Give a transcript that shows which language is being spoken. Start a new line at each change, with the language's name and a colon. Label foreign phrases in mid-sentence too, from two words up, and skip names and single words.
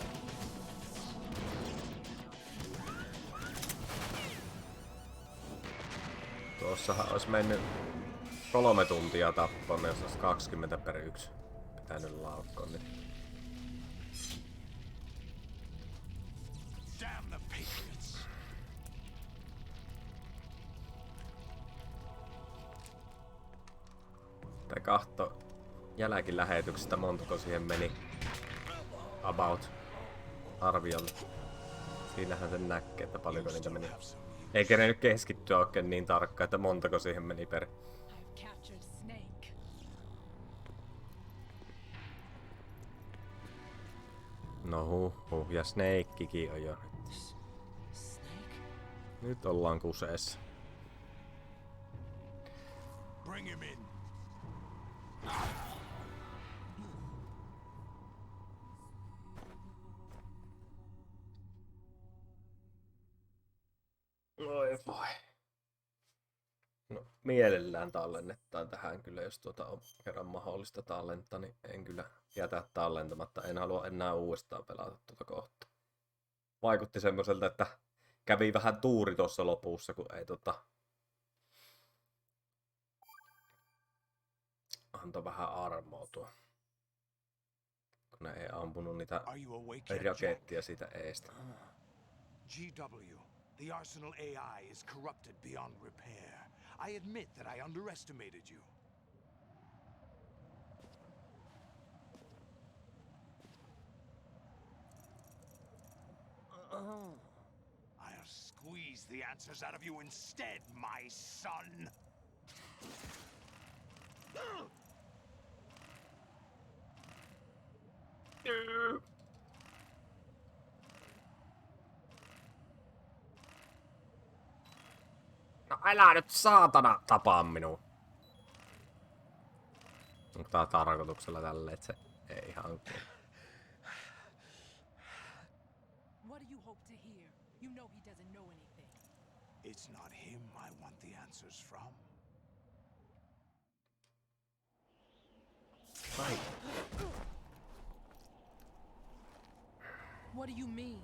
Finnish: Tuossahan olisi mennyt 3 tuntia tappoon, jos olisi 20 per 1 pitänyt laukkoon. Niin.
English: Damn the Patriots.
Finnish: Tai kahto jälkilähetyksestä montako siihen meni about arviolla. Siinähän sen näkee, että paljonko niitä meni. Ei kerennyt keskittyä oikein niin tarkkaan, että montako siihen meni per.
English: I've captured Snake.
Finnish: No huh, ja Snakekin on jo nyt. Snake? Nyt ollaan kuseessa.
English: Bring him in.
Finnish: Oi voi. No, mielellään tallennetaan tähän kyllä, jos on kerran mahdollista tallentaa, niin en kyllä jätä tallentamatta. En halua enää uudestaan pelata tuota kohtaa. Vaikutti semmoiselta, että kävi vähän tuuri tuossa lopussa, kun ei antoi vähän armoa tuo. Kun ne ei ampunut niitä
English: Are you awake yet, Jack?
Finnish: rakettia siitä eestä.
English: GW, The Arsenal AI is corrupted beyond repair. I admit that I underestimated you. I'll squeeze the answers out of you instead, my son!
Finnish: No älä nyt saatana tapaa minua. Onko tää tarkoituksella tälle, että se ei ihan...
English: What do you hope to hear? You know he doesn't know anything. It's not him I want the answers from.
Finnish: Ai.
English: What do you mean?